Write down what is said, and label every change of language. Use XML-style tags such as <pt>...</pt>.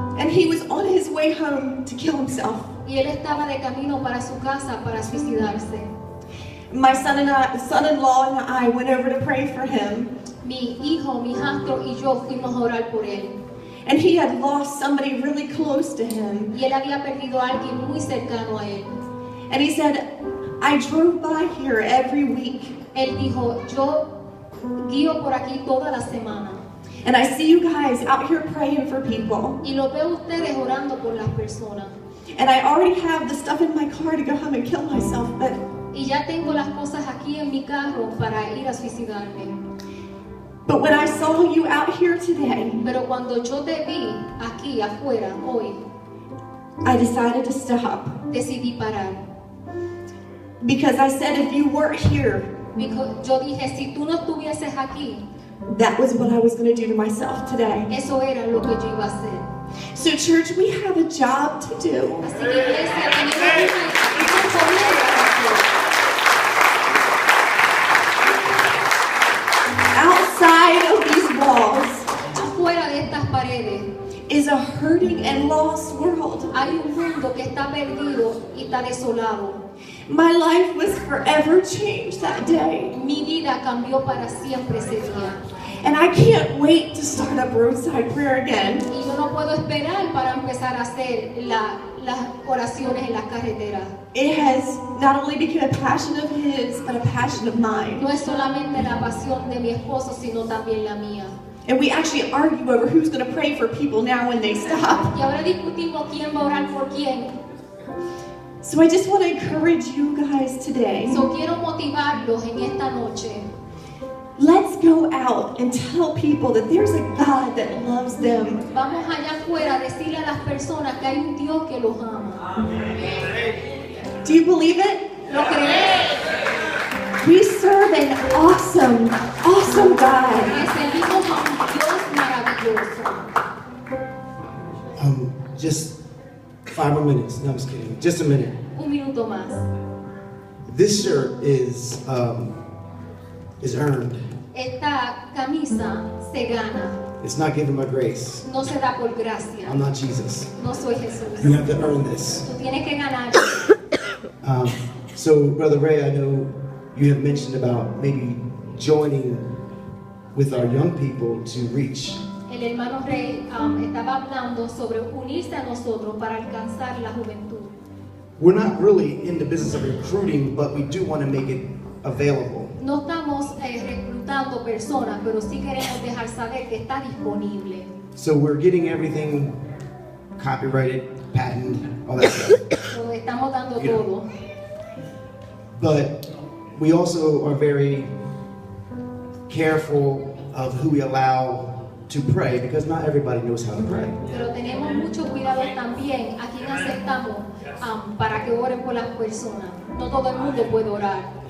<en>And he was on his way home to kill himself.</en> <es>Y él estaba de camino para su casa para suicidarse.</es> <en>My son-in-law and I went over to pray for him.</en> <es>Mi hijo, mi hijastro y yo fuimos a orar por él.</es> <en>And he had lost somebody really close to him.</en> <es>Y él había perdido a alguien muy cercano a él.</es> <en>And he said, I drove by here every week.</en> <es>Él dijo, yo guío por aquí toda la semana.</es> <en>And I see you guys out here praying for people.</en> <es>Y lo veo ustedes orando por las personas.</es> <en>And I already have the stuff in my car to go home and kill myself.</en> <es>Y ya tengo las cosas aquí en mi carro para ir a suicidarme.</es> <en>But when I saw you out here today,</en> <es>Pero cuando yo te vi aquí afuera hoy,</es> <en>I decided to stop.</en> <es>decidí parar.</es> <en>Because I said if you weren't here,</en> <es>Yo dije, si tú no estuvieses aquí,</es> <en>that was what I was going to do to myself today.</en> <es>eso era lo que yo iba a hacer.</es> <en>So church, we have a job to do.</en> <es>Así que iglesia, tenemos una comida para hacer.</es> <en>Outside of these walls</en> <es>Afuera de estas paredes</es> <en>is a hurting and lost world.</en> <es>hay un mundo que está perdido y está desolado.</es> <en>My life was forever changed that day.</en> <es>Mi vida cambió para siempre ese día.</es> <en>And I can't wait to start up Roadside Prayer again.</en> <es>Y yo no puedo esperar para empezar a hacer las oraciones en las carreteras.</es> <en>It has not only become a passion of his, but a passion of mine.</en> <es>No es solamente la pasión de mi esposo, sino también la mía.</es> <en>And we actually argue over who's going to pray for people now when they stop.</en> <es>Y ahora discutimos quién va a orar por quién.</es> <en>So I just want to encourage you guys today.</en> <es>So quiero motivarlos en esta noche.</es> <en>Let's go out and tell people that there's a God that loves them.</en> <es>Vamos allá afuera a decirle a las personas que hay un Dios que los ama.</es> <en>Do you believe it?</en> <es>¿Lo crees?</es> <en>We serve an awesome, awesome God.</en> <es>Le servimos a un Dios maravilloso.</es> <en>Just 5 more minutes. No, I'm just kidding. Just a minute.</en> <es>Un minuto más.</es> <en>This shirt is earned.</en> <es>Esta camisa se gana,</es> <en>It's not given by grace.</en> <es>no se da por gracia.</es> <en>I'm not Jesus.</en> <es>No soy Jesús.</es> <en>You have to earn this.</en> <es>Tú tienes que ganar.</es> <en>So, Brother Ray, I know you have mentioned about maybe joining with our young people to reach.</en> <es>El hermano Rey estaba hablando sobre unirse a nosotros para alcanzar la juventud.</es> <en>We're not really in the business of recruiting, but we do want to make it available.</en> <es>No estamos reclutando personas, pero sí queremos dejar saber que está disponible.</es> <en>So we're getting everything copyrighted, patented, all that stuff.</en> <es>So, estamos dando</es> <en>Yeah.</en> <es>todo.</es> <en>But we also are very careful of who we allow to pray, because not everybody knows how to pray.</en> <es>Pero tenemos mucho cuidado también a quien aceptamos para que oren por las personas. No todo el mundo puede orar.</es>